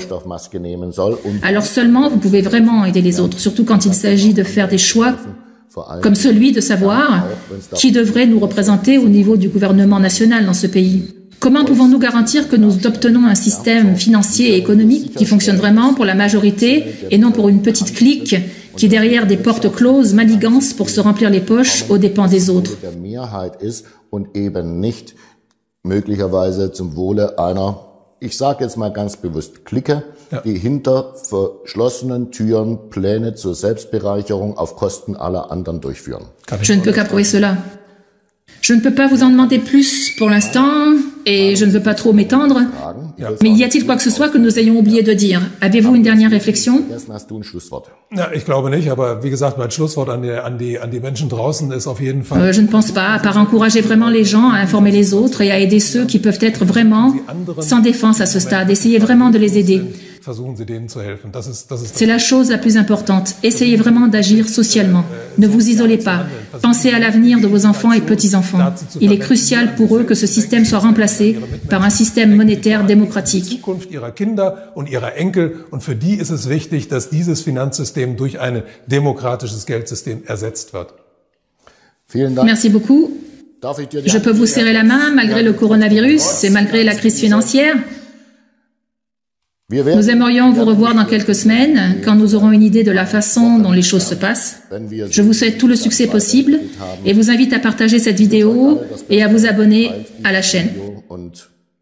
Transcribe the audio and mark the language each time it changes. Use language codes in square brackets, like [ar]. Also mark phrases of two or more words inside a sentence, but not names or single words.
[fr] Alors seulement, vous pouvez vraiment aider les autres, surtout quand il s'agit de faire des choix comme celui de savoir qui devrait nous représenter au niveau du gouvernement national dans ce pays. Comment pouvons-nous garantir que nous obtenons un système financier et économique qui fonctionne vraiment pour la majorité et non pour une petite clique qui, derrière des portes closes, manigance pour se remplir les poches aux dépens des autres? [de] Ich sage jetzt mal ganz bewusst Clique, die hinter verschlossenen Türen Pläne zur Selbstbereicherung auf Kosten aller anderen durchführen. [fr] Je ne peux qu'approuver cela. Je ne peux pas vous en demander plus pour l'instant et je ne veux pas trop m'étendre. Mais y a-t-il quoi que ce soit que nous ayons oublié de dire? Avez-vous une dernière réflexion? [de] Ja, ich glaube nicht, aber wie gesagt, mein Schlusswort an die Menschen draußen ist auf jeden Fall. [fr] Je ne pense pas, à part encourager vraiment les gens à informer les autres et à aider ceux qui peuvent être vraiment sans défense à ce stade. Essayez vraiment de les aider. C'est la chose la plus importante. Essayez vraiment d'agir socialement. Ne vous isolez pas. Pensez à l'avenir de vos enfants et petits-enfants. Il est crucial pour eux que ce système soit remplacé par un système monétaire démocratique. [de] Ihrer Kinder und ihrer Enkel und für die ist es wichtig, dass dieses Finanzsystem durch ein demokratisches Geldsystem ersetzt wird. [fr] Merci beaucoup. Je peux vous serrer la main malgré le coronavirus et malgré la crise financière? Nous aimerions vous revoir dans quelques semaines, quand nous aurons une idée de la façon dont les choses se passent. Je vous souhaite tout le succès possible et vous invite à partager cette vidéo et à vous abonner à la chaîne.